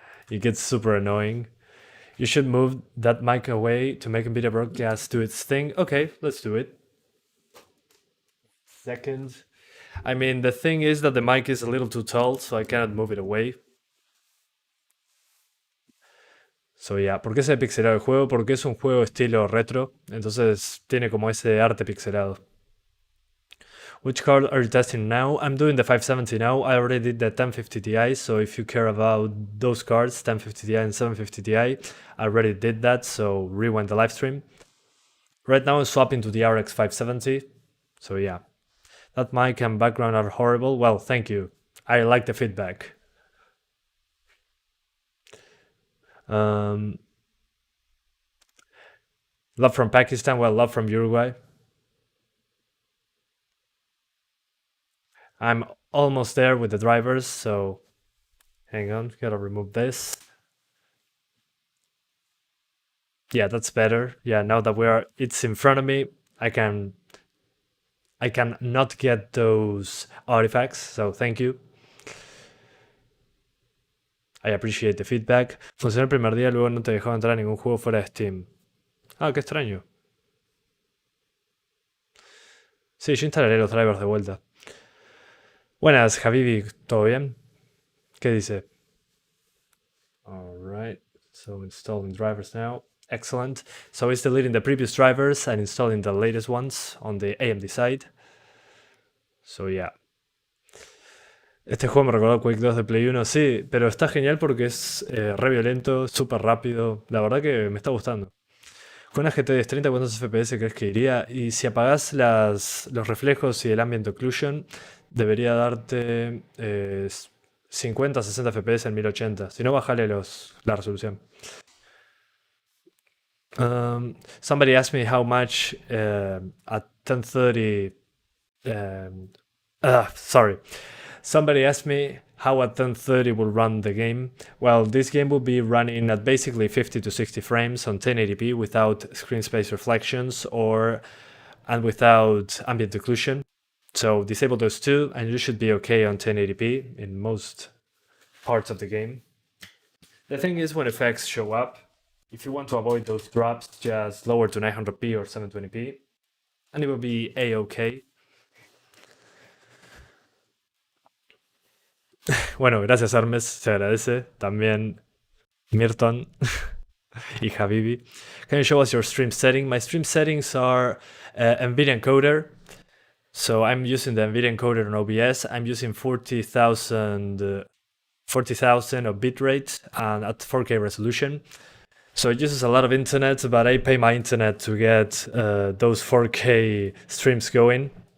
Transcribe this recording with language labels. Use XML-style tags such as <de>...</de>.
<en>It gets super annoying. You should move that mic away to make NVIDIA broadcast do its thing. Okay, let's do it. Second. I mean, the thing is that the mic is a little too tall, so I cannot move it away. So yeah,</en> <es>¿por qué se ha pixelado el juego? Porque es un juego estilo retro, entonces tiene como ese arte pixelado.</es> <en>Which card are you testing now? I'm doing the 570 now. I already did the 1050 Ti, so if you care about those cards, 1050 Ti and 750 Ti, I already did that, so rewind the live stream. Right now I'm swapping to the RX 570, so yeah. That mic and background are horrible. Well, thank you. I like the feedback. Love from Pakistan, well, love from Uruguay. I'm almost there with the drivers, so hang on, gotta remove this. Yeah, that's better. Yeah, now that it's in front of me, I can not get those artifacts, so thank you. I appreciate the feedback.</en> <es>Funcionó el primer día, luego no te dejó entrar a ningún juego fuera de Steam. Ah, qué extraño. Sí, yo instalaré los drivers de vuelta. Buenas, Habibi, ¿todo bien? ¿Qué dice?</es> <en>Alright, so installing drivers now. Excellent. So it's deleting the previous drivers and installing the latest ones on the AMD side. So yeah.</en> <es>Este juego me recordó a Quake 2 de Play 1, sí, pero está genial porque es re violento, súper rápido. La verdad que me está gustando. Con una GTX 30, ¿cuántos FPS crees que iría? Y si apagás los reflejos y el ambient occlusion, debería darte 50, 60 FPS en 1080. Si no, bajale la resolución.</es> <en>Somebody asked me how much at 1030. Um, sorry. Somebody asked me how a 1030 will run the game. Well, this game will be running at basically 50 to 60 frames on 1080p without screen space reflections and without ambient occlusion. So disable those two and you should be okay on 1080p in most parts of the game. The thing is, when effects show up, if you want to avoid those drops, just lower to 900p or 720p and it will be a-okay.</en> <es>Bueno, gracias Hermes, se agradece. También Mirton y Habibi.</es> <en>Can you show us your stream setting? My stream settings are NVIDIA encoder. So I'm using the NVIDIA encoder on OBS. I'm using 40,000 of bitrate and at 4K resolution. So it uses a lot of internet, but I pay my internet to get those 4K streams going.</en>